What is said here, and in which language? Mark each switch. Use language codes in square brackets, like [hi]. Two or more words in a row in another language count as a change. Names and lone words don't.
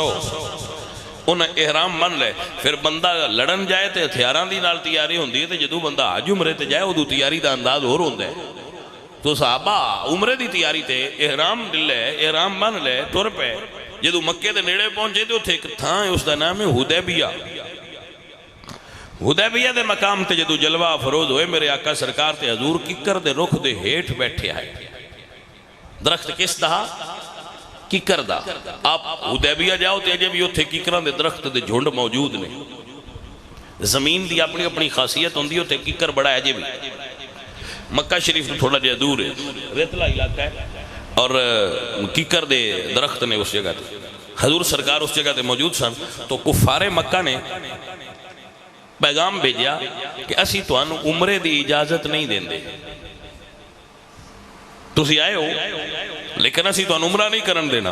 [pa] انہیں احرام من لے. پھر بندہ لڑن جائے تے ہتھیاران دی نال تیاری ہوندی ہے تے جدو بندہ حج عمرے تے جائے ادو تیاری دا انداز اور ہوندہ ہے. تو صحابہ عمرے دی تیاری تے احرام لے، احرام من لے، ٹر پہ جدو مکے دے نیڑے پہنچے تو اتھے ایک تھاں ہے، اس دا نام ہے حدیبیہ۔ حدیبیہ دے مقام تے جدو جلوہ افروز ہوئے میرے آقا سرکار تے حضور ککر دے رخ دے ہیٹھ بیٹھے آئے۔ درخت کس دا؟ ککر دا۔ آپ حدیبیہ جاؤ تے اجے بھی اتھے ککران دے درخت دے جھنڈ موجود نے۔ زمین دی اپنی اپنی خاصیت ہوندی اتھے ککر بڑا ہے اجے بھی۔ مکہ شریف تھوڑا جہا دور ہے، ریتلا علاقہ ہے، اور ککر دے درخت نے اس جگہ تے۔ حضور سرکار اس جگہ تے موجود سن تو کفار مکہ نے پیغام بھیجیا کہ اسی توانو عمرے دی اجازت نہیں دیں دے، تسی آئے ہو لیکن اسی توانو عمرہ نہیں کرن دینا۔